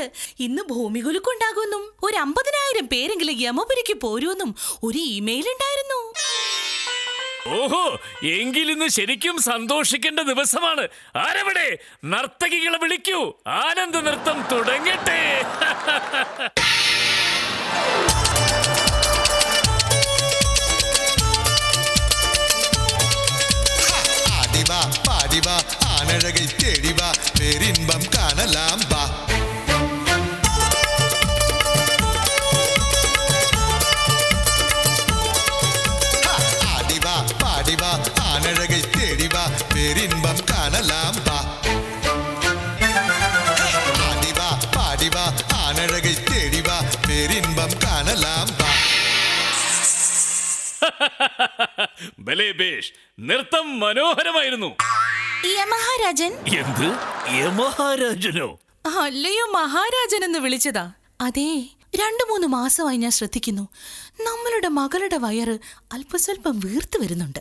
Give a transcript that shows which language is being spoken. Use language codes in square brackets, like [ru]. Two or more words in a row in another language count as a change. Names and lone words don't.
[ml] ഇന്ന് ഭൂമികുലുക്കുണ്ടാകുമെന്നും ഒരു 50,000 പേരെങ്കിലും യമപുരിക്ക് പോരുമെന്നും ഒരു ഇമെയിൽ ഉണ്ടായിരുന്നു. ഓഹോ, എങ്കിലിന്ന് ശരിക്കും സന്തോഷിക്കേണ്ട ദിവസമാണ്. ആരവിടെ? നർത്തകികളെ വിളിക്കൂ, ആനന്ദ നൃത്തം തുടങ്ങട്ടെ. [ta] ஆடிவா பாடிவா ஆனழகை தேடிவா பேரின்பம் காணலாம் வா. ஆடிவா பாடிவா ஆனழகை தேடிவா பேரின்பம் காணலாம் வா. ஆடிவா பாடிவா ஆனழகை தேடிவா பேரின்பம் காணலாம் வா. [ml] ഭലേ ബേഷ്, നൃത്തം മനോഹരമായിരുന്നു. യമഹാരാജൻ? എന്ത്? യമഹാരാജനോ? അല്ലയോ, മഹാരാജൻ എന്ന് വിളിച്ചതാ. അതെ, 2-3 മാസമായി ഞാൻ ശ്രദ്ധിക്കുന്നു, നമ്മളുടെ മകളുടെ വയറ് അല്പസ്വല്പം വീർത്തു വരുന്നുണ്ട്.